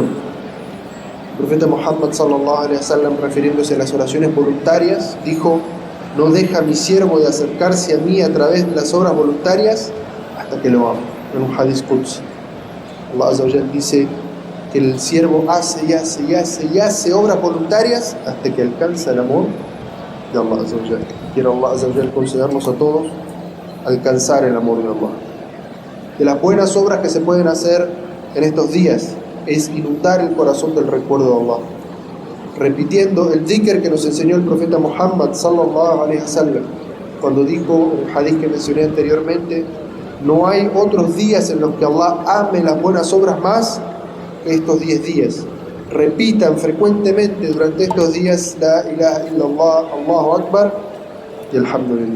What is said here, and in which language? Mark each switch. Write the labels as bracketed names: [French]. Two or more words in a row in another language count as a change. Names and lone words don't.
[Spanish] El profeta Muhammad [Arabic] صلى الله عليه وسلم, [Spanish] refiriéndose a las oraciones voluntarias, dijo: no deja mi siervo de acercarse a mí a través de las obras voluntarias hasta que lo amo. En un [Arabic] حديث قدسي, [Spanish] Allah [Arabic] عز وجل [Spanish] dice que el siervo hace y hace y hace y hace obras voluntarias hasta que alcanza el amor de Allah [Arabic] عز وجل. [Spanish] Quiero Allah [Arabic] عز وجل [Spanish] concedernos a todos alcanzar el amor de Allah. De las buenas obras que se pueden hacer en estos días es inundar el corazón del recuerdo de Allah, repitiendo el dhikr que nos enseñó el profeta Muhammad [Arabic] صلى الله عليه وسلم, [Spanish] cuando dijo en el hadith que mencioné anteriormente: no hay otros días en los que Allah ame las buenas obras más que estos 10 días. Repitan frecuentemente durante estos días [Arabic] لا إله إلا الله، الله أكبر [Spanish] y alhamdulillah.